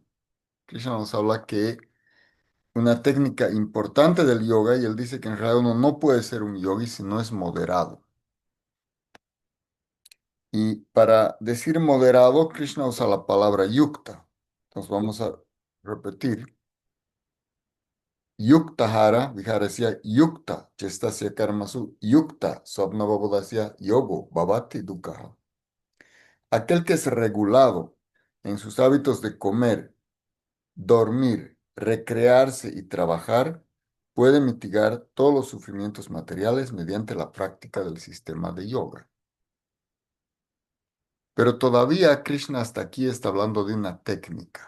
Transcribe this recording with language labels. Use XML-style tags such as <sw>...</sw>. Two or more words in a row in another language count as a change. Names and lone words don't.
<es>Krishna nos habla que una técnica importante del yoga, y él dice que en realidad uno no puede ser un yogi si no es moderado. Y para decir moderado, Krishna usa la palabra yukta. Entonces vamos a repetir.</es> <sa>Yukta hara, vihara decía yukta, chestasya karmasu, yukta, swapnavabodasya yogo, bhavati dukkha.</sa> <es>Aquel que es regulado en sus hábitos de comer, dormir, recrearse y trabajar puede mitigar todos los sufrimientos materiales mediante la práctica del sistema de yoga. Pero todavía Krishna hasta aquí está hablando de una técnica.</es>